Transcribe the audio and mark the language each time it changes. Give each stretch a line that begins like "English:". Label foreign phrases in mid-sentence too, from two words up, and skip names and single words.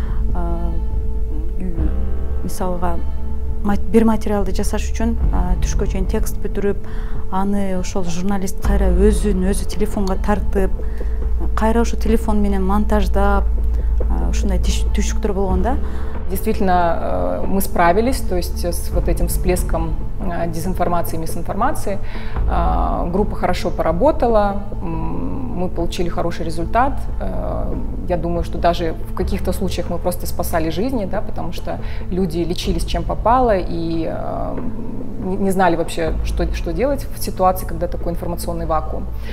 Kyrgyz: Мисалга бир материалды жасаш үчүн түшкө чейин текст бүтүрүп, аны ошол журналист кайра өзүн өзү телефонго тартып, кайра ошо телефон менен монтаждап, ушундай түшүктөр болгон да.
Russian: Действительно, мы справились, то есть с вот этим всплеском дезинформации и мисинформации. Группа хорошо поработала, мы получили хороший результат. Я думаю, что даже в каких-то случаях мы просто спасали жизни, да, потому что люди лечились чем попало и не знали вообще, что делать в ситуации, когда такой информационный вакуум.